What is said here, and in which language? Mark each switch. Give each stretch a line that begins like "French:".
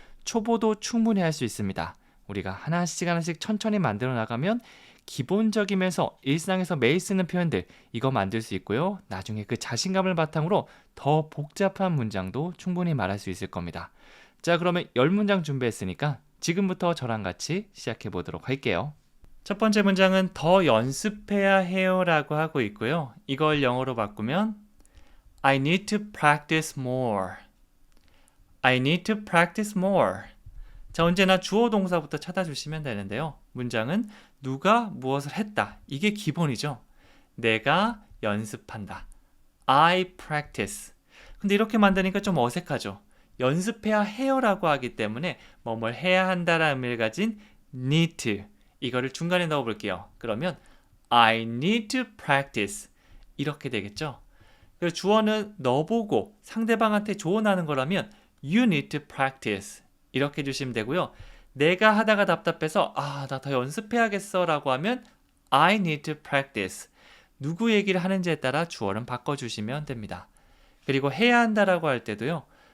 Korean: 초보도 충분히 할 수 있습니다. 우리가 하나씩 천천히 만들어 나가면 기본적이면서 일상에서 매일 쓰는 표현들 이거 만들 수 있고요. 나중에 그 자신감을 바탕으로 더 복잡한 문장도 충분히 말할 수 있을 겁니다. 자, 그러면 10문장 준비했으니까 지금부터 저랑 같이 시작해 보도록 할게요. 첫 번째 문장은 더 연습해야 해요 라고 하고 있고요. 이걸 영어로 바꾸면
English: I need to practice more. I need to practice more.
Korean: 자, 언제나 주어 동사부터 찾아주시면 되는데요. 문장은 누가 무엇을 했다. 이게 기본이죠. 내가 연습한다.
English: I practice.
Korean: 근데 이렇게 만드니까 좀 어색하죠. 연습해야 해요라고 하기 때문에 뭐뭘 해야 한다라는 의미를 가진 need to. 이거를 중간에 넣어볼게요.
English: 그러면 I need to practice.
Korean: 이렇게 되겠죠. 그리고 주어는 너보고 상대방한테 조언하는 거라면
English: you need to practice.
Korean: 이렇게 해주시면 되고요. 내가 하다가 답답해서 나 더 연습해야겠어 라고 하면
English: I need to practice.
Korean: 누구 얘기를 하는지에 따라 주어는 바꿔주시면 됩니다. 그리고 해야 한다라고 할 때도요.